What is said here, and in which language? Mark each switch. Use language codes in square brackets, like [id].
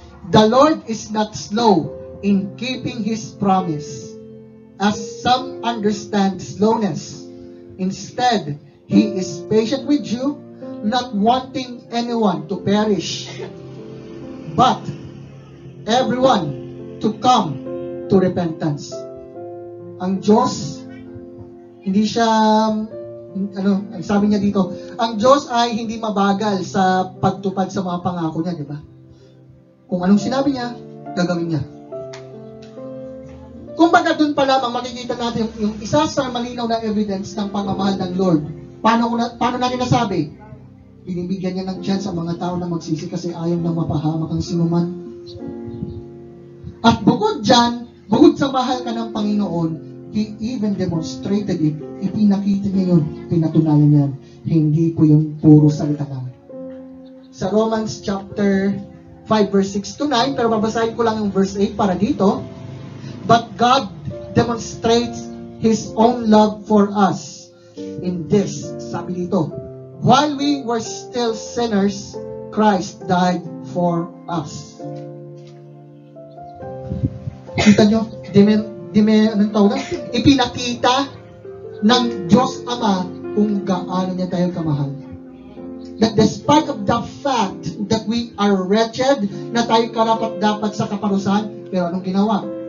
[en] The Lord is not slow in keeping His promise, as some understand slowness. Instead, He is patient with you, not wanting anyone to perish, but everyone to come to repentance. [tl] Ang Diyos, hindi siya, ang sabi niya dito, ang Diyos ay hindi mabagal sa pagtupad sa mga pangako niya, di ba? Kung anong sinabi niya, gagawin niya. Kung baga dun pa lamang makikita natin yung isa sa malinaw na evidence ng pagmamahal ng Lord. Paano natin nasabi? Binibigyan niya ng chance sa mga tao na magsisi kasi ayaw nang mapahamak ang sinuman. At bukod dyan, bukod sa mahal ka ng Panginoon, [en] He even demonstrated it. [tl] Ipinakita niya yun, pinatunayan niya. Hindi po yung puro salita lang. Sa Romans chapter 5 verse 6 to 9, pero babasahin ko lang yung verse 8 para dito. [en] But God demonstrates His own love for us in this, [tl] sabi dito, [en] while we were still sinners, Christ died for us. [tl] Kita nyo? Anong tawag? Ipinakita ng Diyos Ama kung gaano niya tayo kamahal. [en] That despite of the fact that we are wretched, [tl] na tayo karapat-dapat sa kaparusahan, pero anong ginawa?